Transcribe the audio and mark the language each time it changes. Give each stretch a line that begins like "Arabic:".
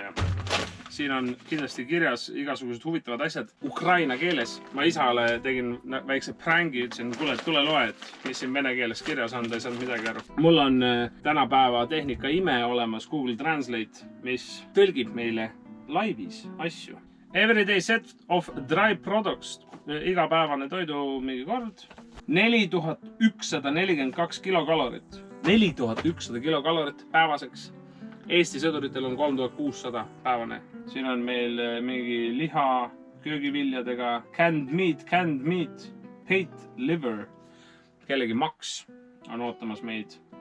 Estonian: Ja siin on kindlasti kirjas igasugused huvitavad asjad Ukraina keeles. Ma isale tegin väikse prängi, ütlesin, kuule, tule loe, et mis siin vene keeles kirjas on, ta ei saanud midagi aru. Mul on tänapäeva tehnika ime olemas Google Translate, mis tõlgib meile laivis asju.
English: Everyday set of dry products.
Estonian: Igapäevane toidu mingi kord. 4142 kilokalorit. 4100 kilokalorit päevaseks. Eesti sõduritel on 3600 päevane. Siin on meil mingi liha köögiviljadega.
English: Canned meat, pate liver.
Estonian: Kellegi maks on ootamas meid.